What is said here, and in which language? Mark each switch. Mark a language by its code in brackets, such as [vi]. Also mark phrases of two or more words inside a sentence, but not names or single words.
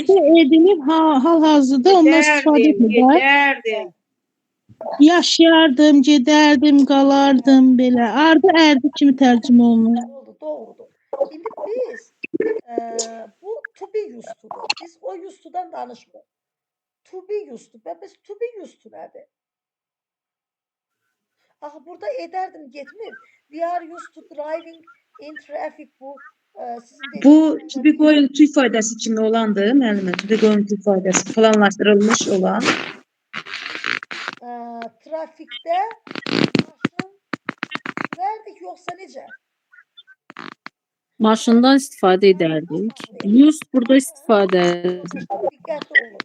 [az] Keçmişdə edilib, hal-hazırda ondan istifadə etmir də. Gedərdim. Yaşayardım, gedərdim, qalardım belə. Ardı ərdi kimi tərcümə olunur. Oldu, doğrudur. İndi biz bu [en] to be used to'dur. [az] Biz o [en] used to'dan [az] danışmırıq. [en] To be used to. [az] Və biz [en] to be used to [az] nədir? Axı burada edərdim getmir. [en] We are used to driving in traffic [az] bu sizin Bu dediyiniz [en] to be going to [az] ifadəsi kimi olandır, müəllimə. [en] To be going to [az] ifadəsi planlaşdırılmış olan. trafikdə maşın sürərdik yoxsa necə? Maşından istifadə edərdik. Used burada istifadə Diqqətli olun.